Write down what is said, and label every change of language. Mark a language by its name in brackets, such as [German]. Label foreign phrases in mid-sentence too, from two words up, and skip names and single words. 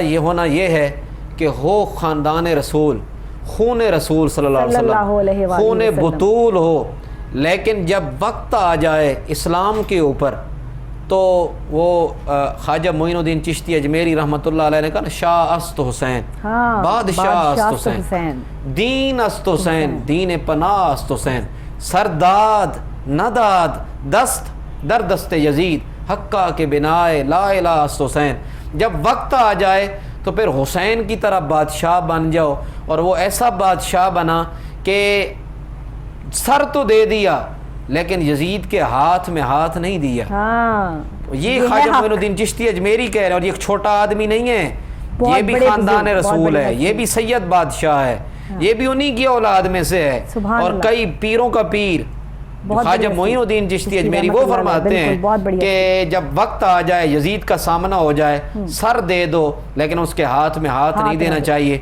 [Urdu] یہ ہونا یہ ہے کہ ہو خاندان رسول، خون رسول [Arabic] صلی اللہ علیہ وسلم، [Urdu] خون بطول ہو، لیکن جب وقت آ جائے اسلام کے اوپر تو وہ خواجہ معین الدین چشتی اجمیری [Arabic] رحمۃ اللہ علیہ [Urdu] نے کہا نا، [Persian] شاہ است حسین، بادشاہ است حسین، دین است حسین، دین پناہ است حسین، سرداد نداد دست در دست یزید، حقہ کے بنائے لا الہ است حسین۔ [Urdu] جب وقت آ جائے تو پھر حسین کی طرح بادشاہ بن جاؤ، اور وہ ایسا بادشاہ بنا کہ سر تو دے دیا لیکن یزید کے ہاتھ میں ہاتھ نہیں دیا۔ یہ خواجہ معین الدین چشتی اجمیری کہہ رہے ہیں، اور یہ ایک چھوٹا آدمی نہیں ہے، یہ بھی خاندان رسول ہے، یہ بھی سید بادشاہ ہے، یہ بھی انہی کی اولاد میں سے ہے، اور کئی پیروں کا پیر خواجہ معین الدین چشتی اجمیری وہ فرماتے ہیں کہ جب وقت آ جائے یزید کا سامنا ہو جائے، سر دے دو لیکن اس کے ہاتھ میں ہاتھ نہیں دینا چاہیے۔